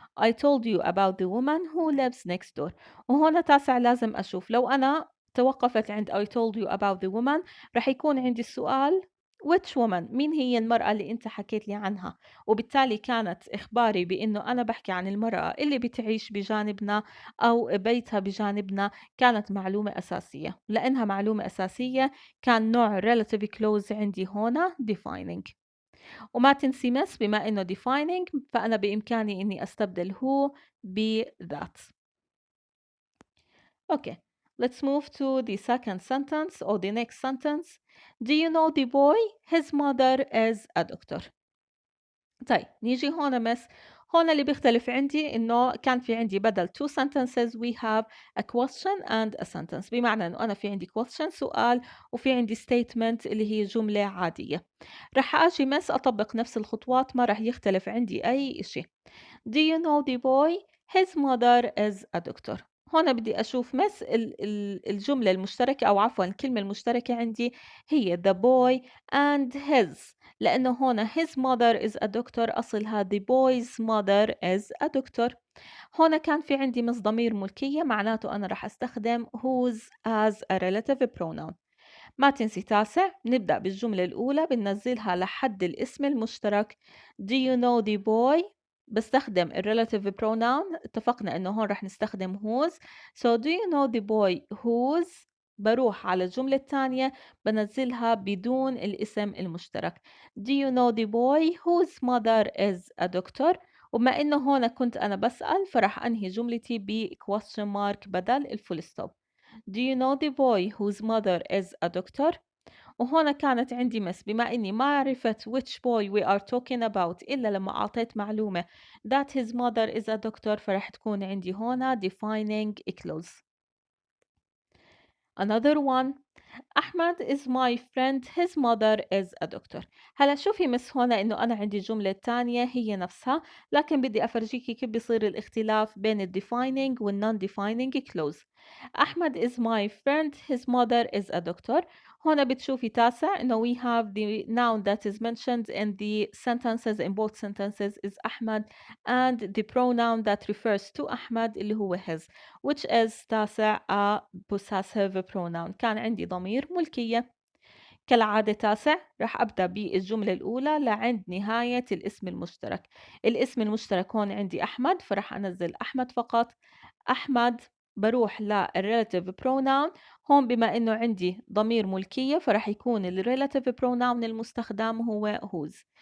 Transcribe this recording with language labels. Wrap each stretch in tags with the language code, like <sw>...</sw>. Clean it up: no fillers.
<en>I told you about the woman who lives next door.</en> <ar>وهنا تاسع لازم أشوف لو أنا توقفت عند</ar> <en>I told you about the woman</en> <ar>رح يكون عندي السؤال</ar> <en>which woman،</en> <ar>مين هي المرأة اللي أنت حكيت لي عنها؟ وبالتالي كانت إخباري بإنه أنا بحكي عن المرأة اللي بتعيش بجانبنا أو بيتها بجانبنا كانت معلومة أساسية، لأنها معلومة أساسية كان نوع relative clause عندي هنا defining. وما تنسي مس بما إنه defining فأنا بإمكاني إني أستبدل هو ب that.</ar> <en>Okay, let's move to the second sentence or the next sentence. Do you know the boy? His mother is a doctor.</en> <ar>طيب نيجي هون مس، هون اللي بيختلف عندي إنه كان في عندي بدل two sentences</ar> <en>we have a question and a sentence،</en> <ar>بمعنى إنه أنا في عندي question سؤال وفي عندي statement اللي هي جملة عادية. رح أجي مس أطبق نفس الخطوات ما رح يختلف عندي أي إشي.</ar> <en>Do you know the boy? His mother is a doctor.</en> <ar>هون بدي أشوف مس الجملة المشتركة أو عفوا الكلمة المشتركة عندي هي</ar> <en>the boy and his،</en> <ar>لأنه هون</ar> <en>his mother is a doctor</en> <ar>أصلها</ar> <en>the boy's mother is a doctor.</en> <ar>هون كان في عندي مس ضمير ملكية معناته أنا رح أستخدم whose as a relative pronoun. ما تنسي تاسع، نبدأ بالجملة الأولى بننزلها لحد الاسم المشترك.</ar> <en>Do you know the boy؟</en> <ar>بستخدم ال relative pronoun، اتفقنا إنه هون رح نستخدم whose.</ar> <en>So do you know the boy whose؟</en> <ar>بروح على الجملة الثانية بنزلها بدون الاسم المشترك.</ar> <en>Do you know the boy whose mother is a doctor؟</en> <ar>وبما إنه هون كنت أنا بسأل فرح أنهي جملتي ب question mark بدل الفول ستوب.</ar> <en>Do you know the boy whose mother is a doctor؟</en> <ar>وهنا كانت عندي مس، بما إني ما عرفت</ar> <en>which boy we are talking about</en> <ar>إلا لما أعطيت معلومة</ar> <en>that his mother is a doctor</en> <ar>فرح تكون عندي هنا</ar> <en>defining a clause. Another one. Ahmed is my friend his mother is a doctor.</en> <ar>هلا شوفي مس هنا إنه أنا عندي جملة تانية هي نفسها، لكن بدي أفرجيكي كيف بيصير الاختلاف بين ال defining وال non defining clause.</ar> <en>Ahmed is my friend his mother is a doctor. هنا بتشوفي تاسع إنه we have the noun that is mentioned in the sentences in both sentences is Ahmed, and the pronoun that refers to Ahmed</en> <ar>اللي هو</ar> <en>his, which is تاسع a possessive pronoun.</en> <ar>كان عندي ضمير ملكية. كالعادة تاسع رح أبدأ بالجملة الأولى لعند نهاية الاسم المشترك. الاسم المشترك هون عندي أحمد فرح أنزل أحمد فقط. أحمد بروح للrelative pronoun. هون بما إنه عندي ضمير ملكية فرح يكون الrelative pronoun المستخدم هو whose.</ar>